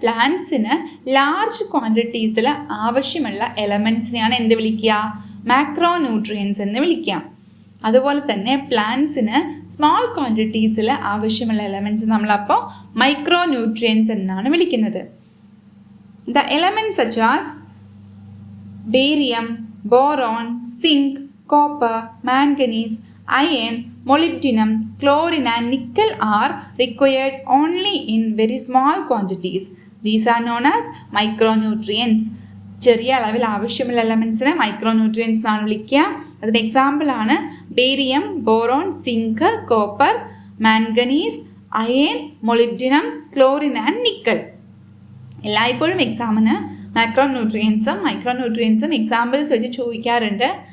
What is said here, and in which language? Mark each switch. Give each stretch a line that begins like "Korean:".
Malayalam: പ്ലാന്റ്സിന് large ക്വാണ്ടിറ്റീസിൽ ആവശ്യമുള്ള എലമെൻറ്റ്സിനെയാണ് എന്ത് വിളിക്കുക? മാക്രോന്യൂട്രിയൻസ് എന്ന് വിളിക്കാം. അതുപോലെ തന്നെ പ്ലാന്റ്സിന് സ്മോൾ ക്വാണ്ടിറ്റീസിൽ ആവശ്യമുള്ള എലമെൻറ്റ്സ് നമ്മളപ്പോൾ മൈക്രോന്യൂട്രിയൻസ് എന്നാണ് വിളിക്കുന്നത്.
English: The elements such as barium, boron, zinc, copper, manganese, iron, molybdenum, chlorine and nickel are required only in very small quantities. These are known as micronutrients.
Malayalam: ചെറിയ അളവിൽ ആവശ്യമുള്ള എലമെൻറ്റ്സിനെ മൈക്രോന്യൂട്രിയൻസ് എന്നാണ് വിളിക്കുക. അതിന് എക്സാമ്പിളാണ് barium, boron, zinc, copper, manganese, iron, മൊളിബ്ഡിനം, chlorine and nickel. എല്ലായ്പ്പോഴും എക്സാമിന് മാക്രോന്യൂട്രിയൻസും മൈക്രോന്യൂട്രിയൻസും examples വെച്ച് ചോദിക്കാറുണ്ട്.